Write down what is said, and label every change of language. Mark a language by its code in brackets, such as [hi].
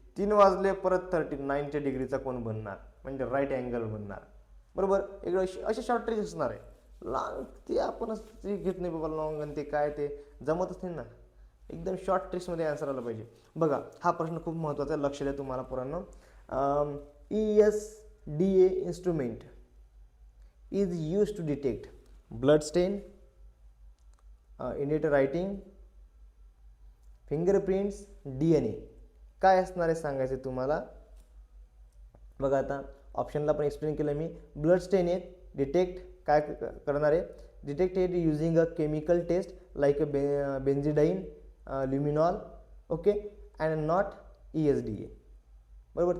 [mr] 3 वाजले परत 30, 90 डिग्रीचा कोन बनणार, म्हणजे राईट अँगल बनणार. बरोबर? एक असे शॉर्ट ट्रिक्स असणार आहे. लॉंग ते आपणच ते घेत नाही बाबा, लॉंग आणि ते काय ते जमतच नाही ना. एकदम शॉर्ट ट्रिक्समध्ये आन्सर आला पाहिजे. बघा, हा प्रश्न खूप महत्त्वाचा आहे, लक्ष द्या तुम्हाला पोरांनो. [en] ESDA instrument is use to detect blood stain, indicator writing, fingerprints, DNA. [mr] काय असणार आहे सांगायचं तुम्हाला. बघा आता ऑप्शनला पण एक्सप्लेन केलं मी. ब्लड स्टेन आहे डिटेक्ट काय करणार आहे? [en] Detect it using a chemical test like a benzidine, luminol, okay, and not ESDA. [mr] बरोबर?